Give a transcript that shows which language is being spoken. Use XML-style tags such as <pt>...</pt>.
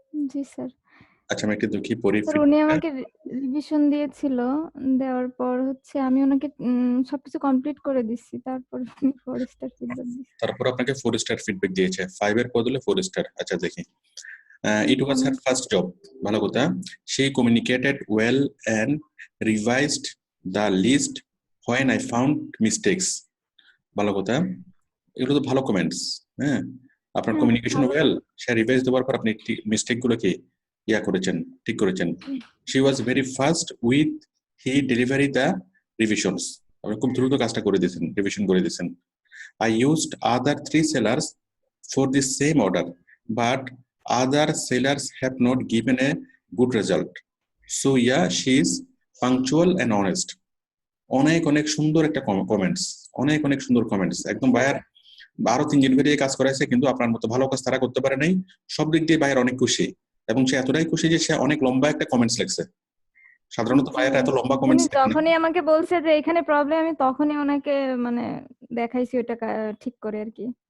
<bn>জি sir. আচ্ছা, আমি একটু দেখি পড়ি স্যার উনি ফিডব্যাকটা। আমাকে রিভিশন দিয়েছিল, দেওয়ার পর হচ্ছে আমি ওনাকে সবকিছু কমপ্লিট করে দিচ্ছি, তারপর উনি 4 স্টার ফিডব্যাক দিয়েছে। তারপর আপনাকে 4 স্টার ফিডব্যাক দিয়েছে, 5 এর বদলে 4 স্টার। আচ্ছা দেখি।</bn> <en>It was her first job.</en> <bn>ভালো কথা।</bn> <en>She communicated well and revised the list when I found mistakes.</en> <bn>ভালো কথা। এগুলো তো ভালো কমেন্টস। হ্যাঁ, আপনার হ্যাঁ, কমিউনিকেশন ভালো। ওয়েল, সে রিভাইজ দেওয়ার পর আপনি মিস্টেক গুলোকে করেছেন, ঠিক করেছেন।</bn> <en>She was very fast with he delivery the revisions.</en> <bn>আপনি খুব দ্রুত কাজটা করে দিয়েছেন, রিভিশন করে দিয়েছেন।</bn> <en>I used other 3 sellers for the same order, but other sellers have not given a good result. So yeah, she is punctual and honest.</en> <bn>অনেক সুন্দর একটা কমেন্টস, অনেক সুন্দর কমেন্টস। একদম বায়ার 12-3 জন বেরিয়ে কাজ করাইছে, কিন্তু আপনার মতো ভালো কাজ তারা করতে পারে নাই। সব দিক দিয়ে বায়ার অনেক খুশি, এবং সে এতটাই খুশি যে সে অনেক লম্বা একটা কমেন্টস লিখছে। সাধারণত বায়ার এত লম্বা উনি কমেন্টস লেখে না। যখনই আমাকে বলছে যে এখানে প্রবলেম, আমি তখনই ওনাকে মানে দেখাইছি ওটা ঠিক করে আর কি।</bn>